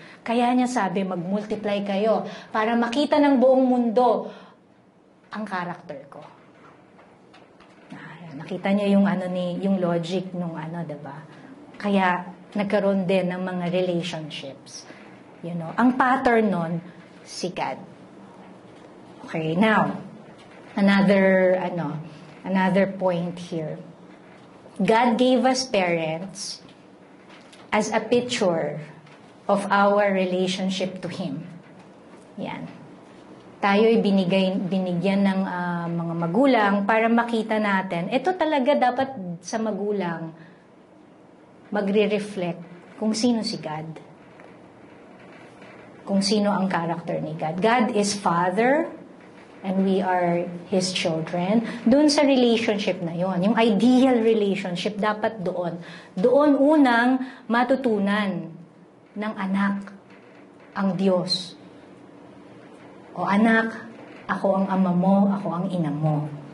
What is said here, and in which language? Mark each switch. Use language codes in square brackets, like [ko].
[tl] Kaya niya sabi, mag-multiply kayo para makita ng buong mundo ang character ko. Nakita niyo yung logic nung diba? Kaya nagkaroon din ng mga relationships. Ang pattern nun, si God. [en] Okay, now, another point here. God gave us parents as a picture of our relationship to Him. [tl] Yan. Tayo'y binigyan ng mga magulang para makita natin. Ito talaga dapat sa magulang magre-reflect kung sino si God. Kung sino ang character ni God. [en] God is Father, and we are His children. [tl] Doon sa relationship na yon, yung ideal relationship, dapat doon. Doon unang matutunan ng anak ang Diyos. O anak, ako ang ama mo, ako ang ina mo.